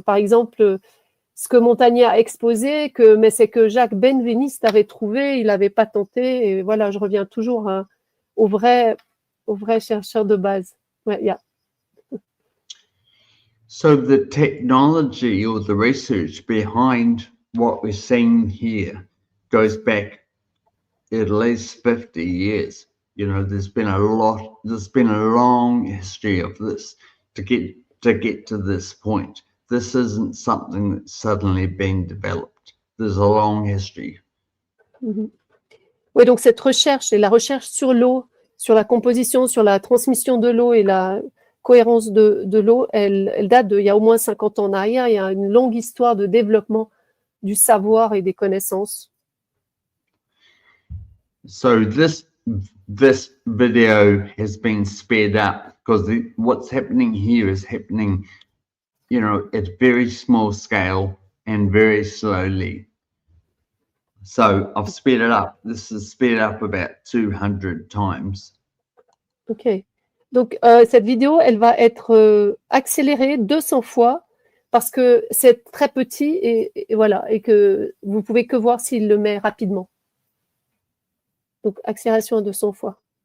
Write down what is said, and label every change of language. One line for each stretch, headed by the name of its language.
French: Par exemple, ce que Montagnier a exposé, mais c'est que Jacques Benveniste avait trouvé, il n'avait pas tenté. Et voilà, je reviens toujours au vrai chercheur de base. Ouais, yeah.
English: So the technology or the research behind what we're seeing here goes back at least 50 years. You know, there's been a long history of this to get to this point. This isn't something that's suddenly been developed. There's a long history. Mm-hmm.
French: Oui, donc cette recherche et la recherche sur l'eau, sur la composition, sur la transmission de l'eau et la cohérence de l'eau, elle date il y a au moins 50 ans en arrière. Il y a une longue histoire de développement du savoir et des connaissances.
English: So this video has been sped up because what's happening here is happening, you know, at very small scale and very slowly. So I've sped it up. This is sped up about 200 times. Ok.
French: Donc, cette vidéo, elle va être accélérée 200 fois parce que c'est très petit et voilà, et que vous pouvez que voir s'il le met rapidement. Donc, accélération à 200 fois.